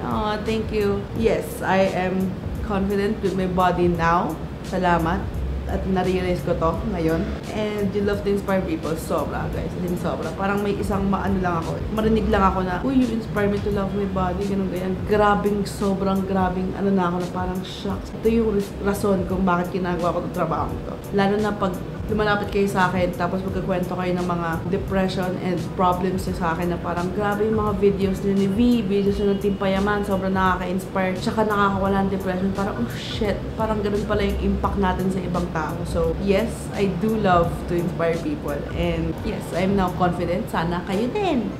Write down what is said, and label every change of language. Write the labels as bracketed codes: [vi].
[en] Oh, thank you. Yes, I am confident with my body now. [tl] Salamat. At na-realize ko to ngayon. [en] And you love to inspire people. [tl] Sobra, guys. Din sobra. Parang may isang maano lang ako. Marinig lang ako na, uy, [en] you inspire me to love my body. [tl] Ganun, ganyan. Sobrang grabing, ano na ako na parang shocks. Ito yung rason kung bakit ginagawa ko itong trabaho ko. Lalo na pag lumalapit kayo sa akin, tapos magkakwento kayo ng mga depression and problems sa akin na parang grabe yung mga videos ni V, videos ng Team Payaman, sobrang nakaka-inspire, tsaka nakakawala ng depression, parang [en] oh shit, [tl] parang ganun pala yung impact natin sa ibang tao. [en] So yes, I do love to inspire people and yes, I'm now confident, [tl] sana kayo din.